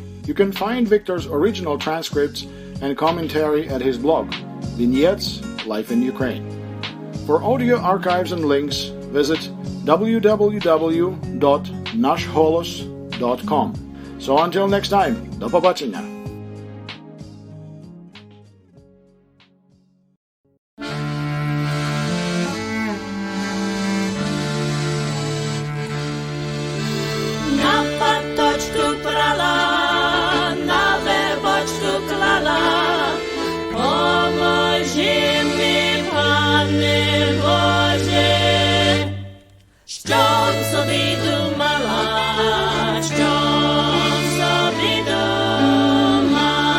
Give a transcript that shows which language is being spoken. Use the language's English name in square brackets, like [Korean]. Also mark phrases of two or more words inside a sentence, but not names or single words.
[English] You can find Victor's original transcripts and commentary at his blog, Vignettes, Life in Ukraine. For audio archives and links, visit www.nashholos.com. So until next time, [Ukrainian] до побачення. На паточку прала, na вербочку клала, поможи ми, Пане Боже, щоб собі думала, щоб собі думала.